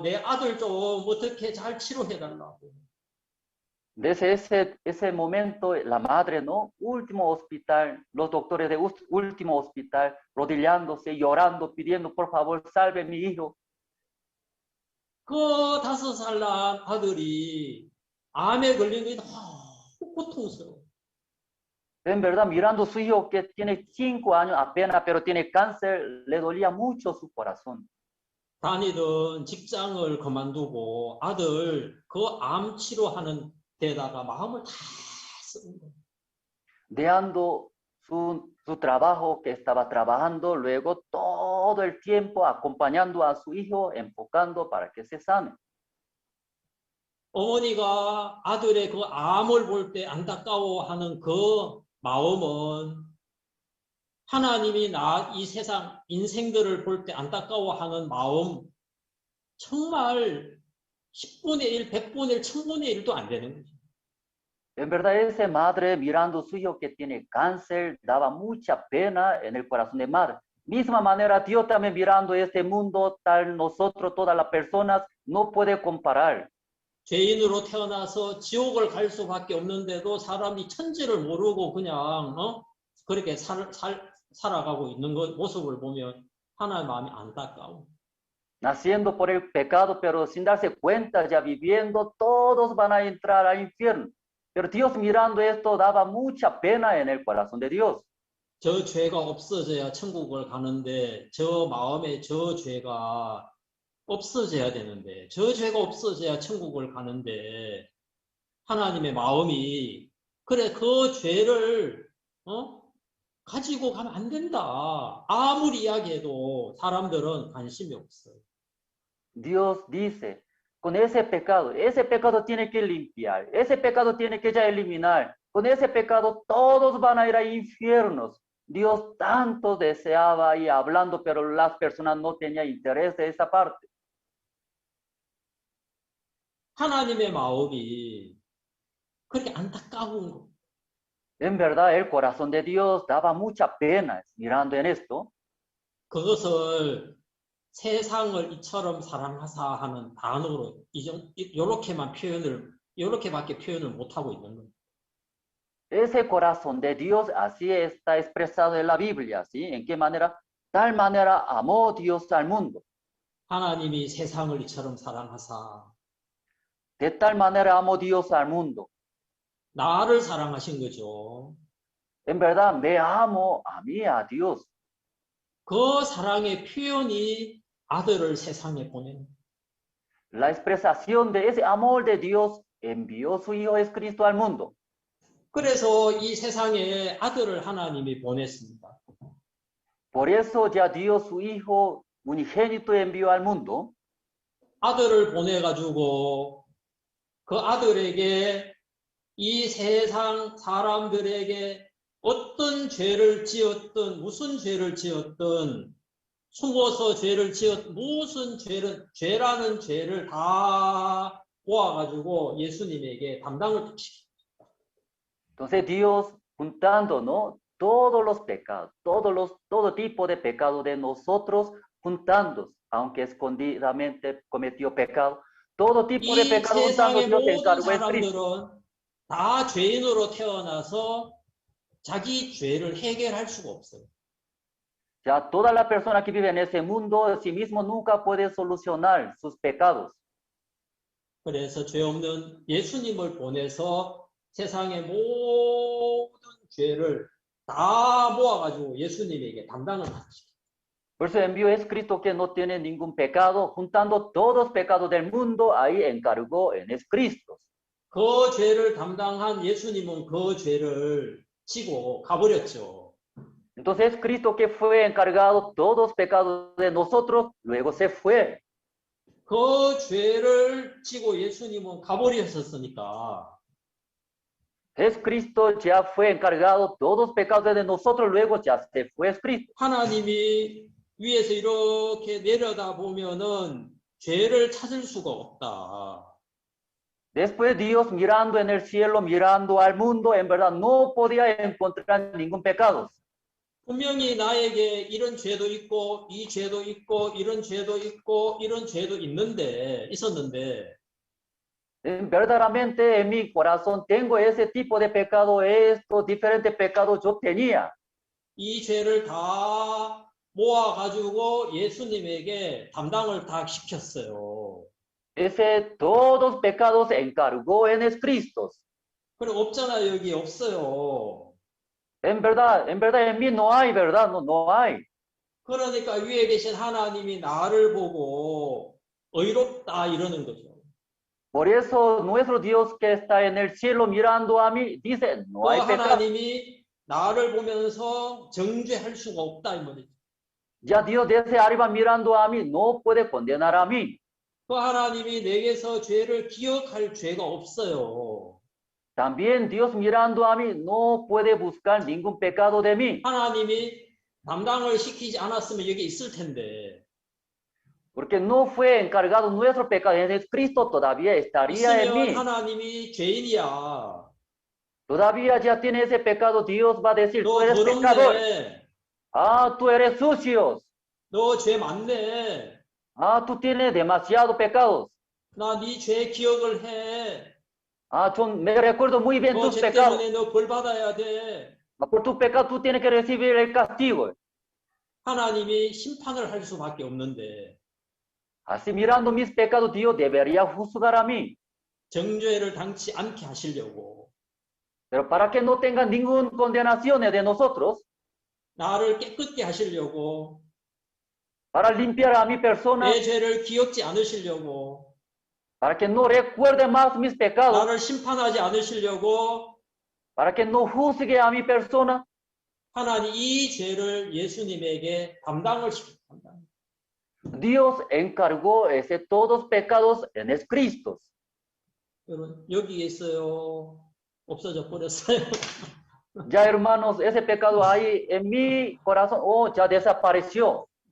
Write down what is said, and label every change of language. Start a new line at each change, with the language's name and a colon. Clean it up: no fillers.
Korean: 내 아들 좀 어떻게 잘 치료해달라고.
Spanish: Desde ese momento, la madre, ¿no? Último hospital, los doctores de último hospital, rodillándose, llorando, pidiendo, por favor, salve mi hijo.
Korean: 그 5살 난 아들이 암에 걸린 게 너무 고통스러워.
Spanish: En verdad, mirando a su hijo que tiene 5 años apenas, pero tiene cáncer, le dolía mucho su corazón.
Korean: 다니던 직장을 그만두고 아들 그 암 치료하는 데다가 마음을 다 쓰는 거예요.
Spanish: Dejando su trabajo que estaba trabajando, luego todo el tiempo acompañando a su hijo, enfocando para que se sane.
Korean: 어머니가 아들의 그 암을 볼 때 안타까워하는 그 마음은 하나님이 이 세상 인생들을 볼 때 안타까워하는 마음 정말 10분의 1, 100분의 1, 1000분의 1도 안 되는 거죠.
Spanish: En verdad, esa madre mirando a su hijo que tiene cáncer daba mucha pena en el corazón de madre. Misma manera, Dios también mirando este mundo, tal nosotros, todas las personas, no puede comparar.
Korean: 죄인으로 태어나서 지옥을 갈 수밖에 없는데도 사람이 천지를 모르고 그냥 그렇게 살아가고 있는 모습을 보면 하나님의 마음이 안타까워.
Spanish: Naciendo por el pecado, pero sin darse cuenta, ya viviendo, todos van a entrar al infierno. Pero Dios mirando esto daba mucha pena en el corazón de Dios.
Korean: 저 죄가 없어져야 천국을 가는데 저 마음에 저 죄가 없어져야 되는데 저 죄가 없어져야 천국을 가는데 하나님의 마음이 그래 그 죄를 가지고 가면 안 된다. 아무리 이야기해도 사람들은 관심이 없어요.
Spanish: Dios dice, con ese pecado tiene que limpiar, ese pecado tiene que ya eliminar. Con ese pecado todos van a ir a infiernos. Dios tanto deseaba y hablando, pero las personas no tenían interés de esa parte.
Korean: 하나님의 마음이 그렇게 안타까운 거.
Spanish: En verdad, el corazón de Dios daba mucha pena mirando en esto.
Korean: 그것을 세상을 이처럼 사랑하사 하는 단어로 이렇게만 표현을 이렇게밖에 표현을 못하고 있는 거예요.
Spanish: Ese corazón de Dios así está expresado en la Biblia, ¿sí? ¿En qué manera? Tal manera amó Dios al mundo.
Korean: 하나님이 세상을 이처럼 사랑하사
Spanish: De tal manera amó Dios al mundo.
Korean: 나를 사랑하신 거죠.
Spanish: En verdad, me amo a mí, a Dios.
Korean: 그 사랑의 표현이 아들을 세상에 보낸
Spanish: La expresación de ese amor de Dios envió su Hijo Jesucristo al mundo.
Korean: 그래서 이 세상에 아들을 하나님이 보냈습니다.
Spanish: Por eso ya Dios su Hijo unigénito envió al mundo.
Korean: 아들을 보내가지고 그 아들에게 이 세상 사람들에게 어떤 죄를 지었든 무슨 죄를 지었든 숨어서 죄를 무슨 죄라는 죄를 다 모아가지고 예수님에게 담당을 시킵니다.
Spanish: Entonces Dios juntando, ¿no? Todos los pecados, todo tipo de pecado de nosotros juntando, aunque escondidamente cometió pecado, todo tipo de
Korean: 이
Spanish: pecado juntando
Korean: 세상의
Spanish: Dios
Korean: 모든
Spanish: encargó en Cristo.
Korean: 사람들은 다 죄인으로 태어나서 자기 죄를 해결할 수가 없어요.
Spanish: Ya toda la persona que vive en ese mundo, en sí mismo nunca puede solucionar sus pecados.
Korean: 그래서 죄 없는 예수님을 보내서 세상의 모든 죄를 다 모아가지고 예수님에게 담당을 하시죠.
Spanish: Por eso envió a Cristo que no tiene ningún pecado, juntando todos los pecados del mundo, ahí encargó en Cristo.
Korean: 그 죄를 담당한 예수님은 그 죄를 지고 가버렸죠.
Spanish: Entonces Cristo que fue encargado todos los pecados de nosotros, luego se fue.
Korean: 그 죄를 지고 예수님은 가버렸었으니까
Spanish: Cristo ya fue encargado todos los pecados de nosotros, luego ya se fue Cristo.
Korean: 하나님이 위에서 이렇게 내려다 보면은 죄를 찾을 수가 없다.
Spanish: Después Dios mirando en el cielo, mirando al mundo, en verdad no podía encontrar ningún pecado.
Korean: 분명히 나에게 이런 죄도 있고 이 죄도 있고 이런 죄도 있고 이런 죄도 있었는데
Spanish: Verdaderamente en mi corazón tengo ese tipo de pecado, estos diferentes pecados yo tenía.
Korean: 이 죄를 다 모아가지고 예수님에게 담당을 다 시켰어요.
Spanish: Todos los pecados encargó en Cristo.
Korean: 그래 없잖아요. 여기 없어요.
Spanish: En verdad en mí no hay, ¿verdad? No hay.
Korean: 그러니까 위에 계신 하나님이 나를 보고 의롭다 이러는 거죠.
Spanish: Por eso nuestro Dios que está en el cielo mirando a mí dice no hay pecado.
Korean: 하나님이 나를 보면서 정죄할 수가 없다 이 말이죠.
Spanish: Ya Dios desde arriba mirando a mí no puede condenar a mí.
Korean: 그 하나님이 내게서 죄를 기억할 죄가 없어요.
Spanish: También Dios mirando a mí no puede buscar ningún pecado de mí.
Korean: 하나님이 담당을 시키지 않았으면 여기 있을 텐데.
Spanish: Porque no fue encargado nuestro pecado, en Cristo todavía estaría en mí.
Korean: 하나님이 죄인이야.
Spanish: Todavía ya tiene ese pecado, Dios va a decir, tú
Korean: 너
Spanish: eres pecador.
Korean: 더럽네.
Spanish: Ah, tú eres sucio.
Korean: 너 죄 많네.
Spanish: Ah, tú tienes demasiados pecados.
Korean: 나 네 죄 기억을 해.
Spanish: Ah, me recuerdo muy bien
Korean: 너
Spanish: tus
Korean: 죄
Spanish: pecados.
Korean: 때문에 너 벌 받아야 돼.
Spanish: Por tu pecado tú tienes que recibir el castigo.
Korean: 하나님이 심판을 할 수밖에 없는데
Spanish: Así mirando mis pecados, Dios debería juzgar a mí.
Korean: 정죄를 당치 않게 하시려고
Spanish: Pero para que no tenga ninguna condenación de nosotros,
Korean: 나를 깨끗게 하시려고
Spanish: para limpiar a mi persona,
Korean: 내 죄를 기억지 않으시려고
Spanish: para que no recuerde más mis pecados,
Korean: 나를 심판하지 않으시려고
Spanish: para que no juzgue a mi persona,
Korean: 하나님 이 죄를 예수님에게 담당을 시켰다.
Spanish: Dios encargó todos los pecados en Cristo.
Korean: 여러분 여기에 있어요. 없어져 버렸어요.
Spanish: Ya hermanos, ese pecado ahí en mi corazón, oh, ya desapareció.